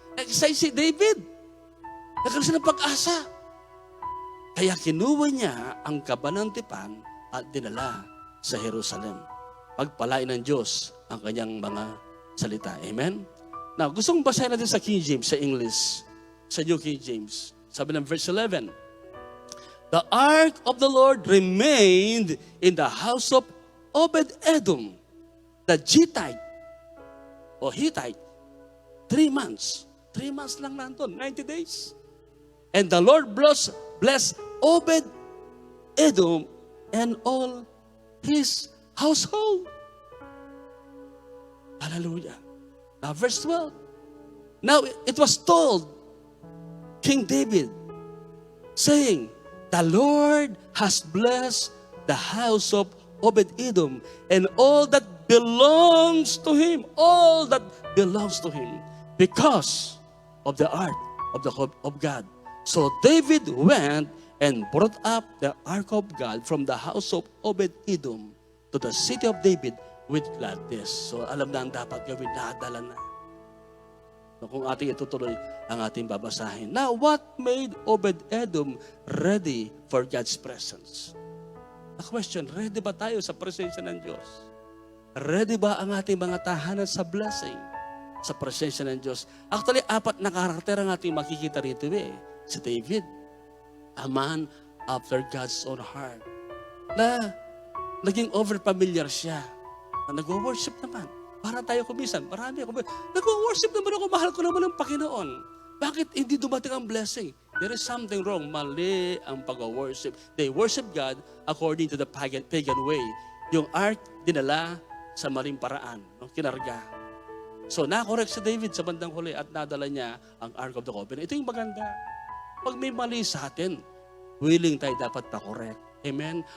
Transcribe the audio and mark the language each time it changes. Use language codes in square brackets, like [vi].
[tl] Excited si David. Nagkaroon siya ng pag-asa. Kaya kinuha niya ang kabanang tipan at dinala sa Jerusalem. Pagpalain ng Diyos ang kanyang mga salita. Amen? Now, gusto kong basahin natin sa King James, sa English, sa New King James. Sabi ng verse 11, [en] the ark of the Lord remained in the house of Obed-Edom, the Gittite, o Hittite, 3 months. 3 months [tl] lang nandun, [en] 90 days. And the Lord blessed Obed-Edom and all his household. Hallelujah. Now verse 12. Now it was told King David, saying, the Lord has blessed the house of Obed-Edom and all that belongs to him, all that belongs to him, because of the ark of God. So David went and brought up the ark of God from the house of Obed-Edom to the city of David with gladness. [tl] So alam na ang dapat gawin, nadala na. So, kung ating itutuloy ang ating babasahin. [en] Now, what made Obed-Edom ready for God's presence? [tl] The question, ready ba tayo sa presensya ng Diyos? Ready ba ang ating mga tahanan sa blessing? Sa presensya ng Diyos? Actually, 4 na karakter ang ating makikita rito Si David, [en] a man after God's own heart. [tl] Na naging over-familiar siya. Na nag-worship naman. Para tayo kumisan, marami ako. Nag-worship naman ako, mahal ko naman ang Panginoon. Bakit hindi dumating ang blessing? [en] There is something wrong. [tl] Mali ang pag-worship. [en] They worship God according to the pagan way. [tl] Yung ark, dinala sa maling paraan. Kinarga. So, nakorek si David sa bandang huli at nadala niya ang Ark of the Covenant. Ito yung maganda. Pag may mali sa atin, willing tayo dapat pa-correct. Amen?